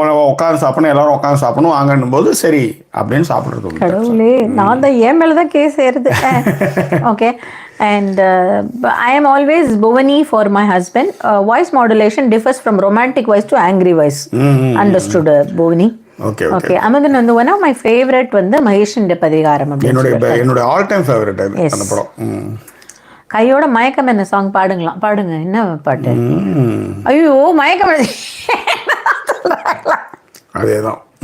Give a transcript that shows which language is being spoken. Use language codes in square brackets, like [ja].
[ta] உட்காந்து சாப்பிடணும், எல்லாரும் உட்காந்து சாப்பிடணும் வாங்கன்னும் போது சரி அப்படின்னு சாப்பிட்றது. கடவுளே, நான் தான் என் மேலே தான் கேஸ் ஏறுது. Okay. [en] And I am always Bhuvani for my husband. Voice modulation differs from romantic voice to angry voice. Understood, Bhuvani? Okay. [ta] Amadhan வந்து [en] one of my favorite [ta] வந்து மகேஷின் பிரதிகாரம் அப்படின்னு என்னோட ஆல் டைம் ஃபேவரட் அந்த படம். கையோட மயக்கம் என்ன சாங் பாடுங்க. என்ன பாட்டு? ஐயோ மயக்கம். அதேதான்.